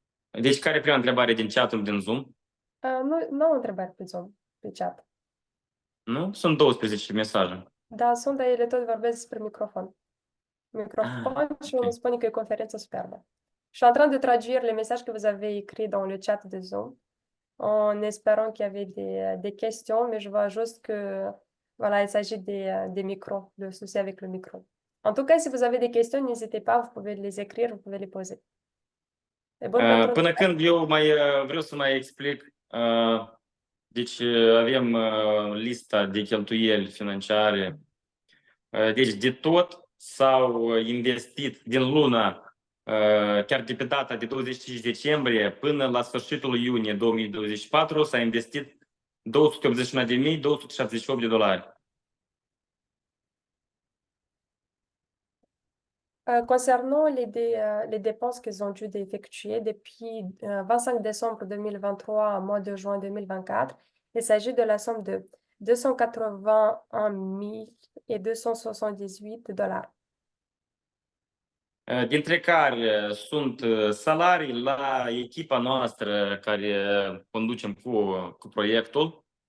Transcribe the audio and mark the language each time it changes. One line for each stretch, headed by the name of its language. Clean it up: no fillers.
Romanian: Deci care e prima întrebare din chat-ul din Zoom? Nu au întrebări pe Zoom, pe chat. Nu? Sunt 12 mesaje. Da, sunt, dar ele tot vorbesc despre microfon. Și on spune că e
French: conférence superbe. Je suis en train de traduire les messages que vous avez écrits dans le chat de Zoom, en espérant qu'il y avait des questions, mais je vois juste que, voilà, il s'agit des micros, le souci avec le micro. En tout cas, si vous avez des questions, n'hésitez pas, vous pouvez les écrire, vous pouvez les poser.
Romanian: Până când eu vreau să mai explic, deci avem lista de cheltuieli financiare. Deci de tot s-au investit din luna, chiar de pe data de 25 decembrie până la sfârșitul iunie 2024 s-a investit $281.278.
French: Concernant les dépenses qu'ils ont dû effectuer depuis 25 décembre 2023 à mois de juin 2024, il s'agit de la somme de $281.278.
Romanian: Dintre care sunt salarii la echipa noastră care conducem cu proiectul.